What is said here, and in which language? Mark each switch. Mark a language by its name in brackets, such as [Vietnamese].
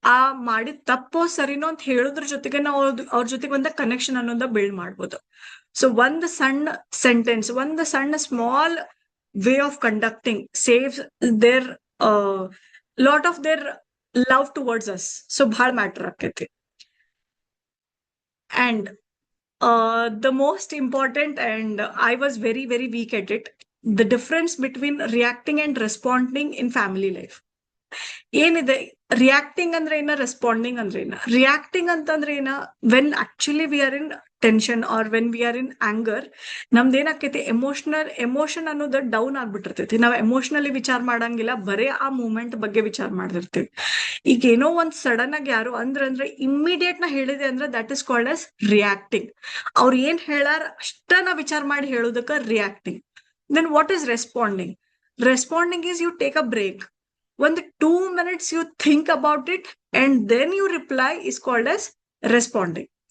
[Kannada] ಆ ಮಾಡಿದ ತಪ್ಪೋ ಸರಿನೋ ಅಂತ ಹೇಳೋದ್ರ ಜೊತೆಗೆ ನಾವು ಅವ್ರ ಜೊತೆಗೆ ಒಂದು ಕನೆಕ್ಷನ್ ಅನ್ನೋದ ಬಿಲ್ಡ್ ಮಾಡ್ಬೋದು. [English] so [Kannada] ಒಂದು ಸಣ್ಣ ಸೆಂಟೆನ್ಸ್, ಒಂದು ಸಣ್ಣ [English] Small way of conducting saves their lot of their love towards us. [Kannada] So ಬಹಳ ಮ್ಯಾಟರ್ ಆಕೈತಿ. [English] And the most important, and I was very, very weak at it, the difference between reacting and responding in family life. [Kannada] ಏನಿದೆ reacting ಅಂದ್ರೆ ಏನ, responding ಅಂದ್ರೆ ಏನ? Reacting ಅಂತಂದ್ರೆ ಏನ, [English] when actually we are in tension or when we are in anger, [Kannada] ನಮ್ದು ಏನಾಕೈತಿ emotion ಅನ್ನೋದು down ಆಗ್ಬಿಟ್ಟಿರ್ತೈತಿ. ನಾವ್ ಎಮೋಷನಲಿ ವಿಚಾರ ಮಾಡಂಗಿಲ್ಲ, ಬರೇ ಆ ಮೂಮೆಂಟ್ ಬಗ್ಗೆ ವಿಚಾರ ಮಾಡ್ತಿರ್ತೀವಿ. ಈಗ ಏನೋ ಒಂದ್ ಸಡನ್ ಆಗಿ ಯಾರು ಅಂದ್ರೆ ಇಮ್ಮಿಡಿಯೇಟ್ ನಾ ಹೇಳಿದೆ ಅಂದ್ರೆ [English] That is called as reacting. [Kannada] ಅವ್ರು ಏನ್ ಹೇಳಾರ ಅಷ್ಟ ನಾ ವಿಚಾರ ಮಾಡಿ ಹೇಳೋದಕ್ಕ reacting. [English] Then what is responding? Responding is you take a break. ಒಂದು 2 minutes you think about it and then you reply is called as responding.